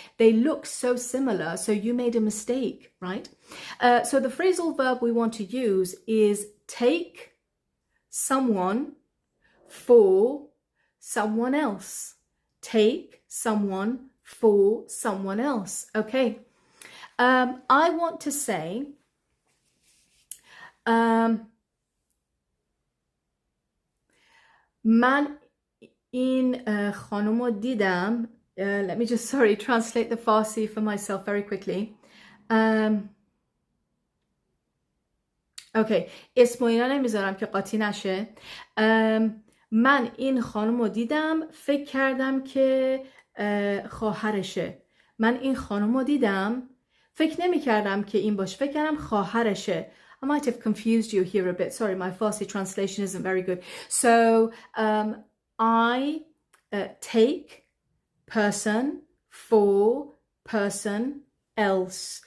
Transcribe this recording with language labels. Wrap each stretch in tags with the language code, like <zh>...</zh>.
<en>They look so similar, so you made a mistake, right? So the phrasal verb we want to use is take someone for someone else. Take someone for someone else. Okay. I want to say,</en> <fa>من این خانم رو دیدم.</fa> <en>Let me just, translate the Farsi for myself very quickly. Okay.</en> <fa>اسم و اینا نمیذارم که قاطی نشه. من این خانم رو دیدم، فکر کردم که خواهرشه. من این خانم رو دیدم، فکر نمی کردم که این باشه، فکر کردم خواهرشه.</fa> <en>I might have confused you here a bit. Sorry, my Farsi translation isn't very good. So I take person for person else.</en>